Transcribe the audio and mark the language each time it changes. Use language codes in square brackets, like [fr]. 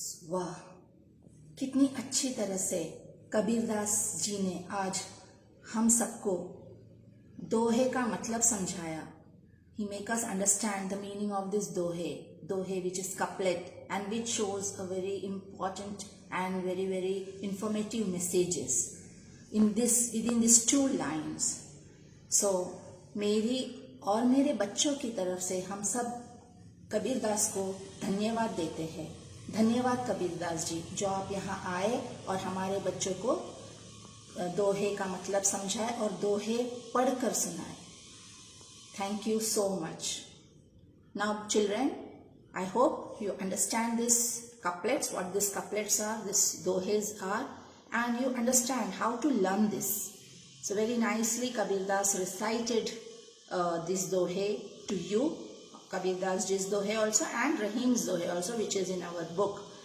[hi] वाह, कितनी अच्छी तरह से कबीरदास जी ने आज हम सबको दोहे का मतलब समझाया. [en] He make us understand the meaning of this dohe which is couplet and which shows a very important and very informative messages within these 2 lines. [hi] So मेरी और मेरे बच्चों की तरफ से हम सब कबीरदास को धन्यवाद देते हैं. धन्यवाद कबीरदास जी, जो आप यहाँ आए और हमारे बच्चों को दोहे का मतलब समझाए और दोहे पढ़कर सुनाए. [en] Thank you so much. Now children, I hope you understand this couplets, what these couplets are, these dohes are, and you understand how to learn this. So very nicely Kabirdas recited this dohe to you, Kabirdas Ji's dohe also and Rahim's dohe also, which is in our book.